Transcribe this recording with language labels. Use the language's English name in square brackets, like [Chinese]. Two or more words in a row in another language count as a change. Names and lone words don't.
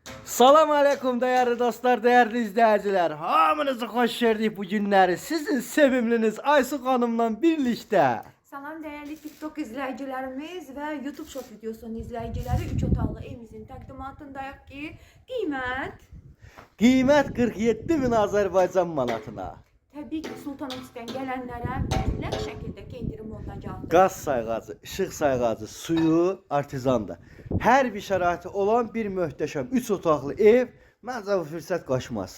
[Turkish] Salam aleyküm değerli dostlar, değerli izleyiciler. Hamınızı hoş gördük bu günleri. Sizin sevimliniz Aysu Hanım'la birlikte. Salam değerli TikTok izleyicilerimiz ve YouTube Short videosunun izleyicileri [Azerbaijani] 3 otaqlı evimizin təqdimatındayıq ki, Qiymət 47 bin Azərbaycan manatına. təbii ki, Sultanahmetdən gələnlərə mütləq şəkildə indirim olunacaqdır. Qaz sayğacı, işıq sayğacı, suyu artizandır. Hər bir şəraiti olan bir möhtəşəm 3 otaqlı ev məncə bu fürsət qaçmaz.